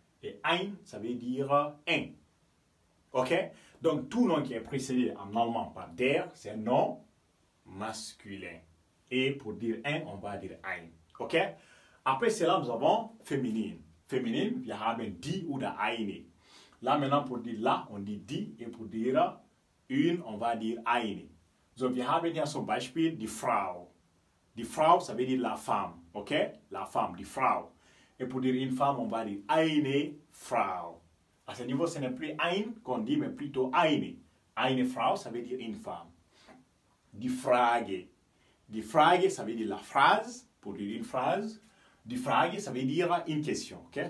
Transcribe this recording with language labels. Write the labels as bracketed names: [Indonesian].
[French] Et ein, ça veut dire un. Ok? Donc, tout nom qui est précédé en allemand par der, c'est un nom masculin. Et pour dire un, on va dire ein. Ok? Après cela, nous avons féminine. [German] Féminine, wir haben die oder eine. [French] Là, maintenant, pour dire la, on dit die. Et pour dire une, on va dire eine. [German] So, wir haben hier zum Beispiel die Frau. [French] Die Frau, ça veut dire la femme. Ok? La femme, die Frau. Et pour dire une femme, on va dire eine Frau. À ce niveau, ce n'est plus ein qu'on dit, mais plutôt eine. Eine Frau, ça veut dire une femme. Die Frage. Die Frage, ça veut dire la phrase, pour dire une phrase. Die Frage, ça veut dire une question. Okay?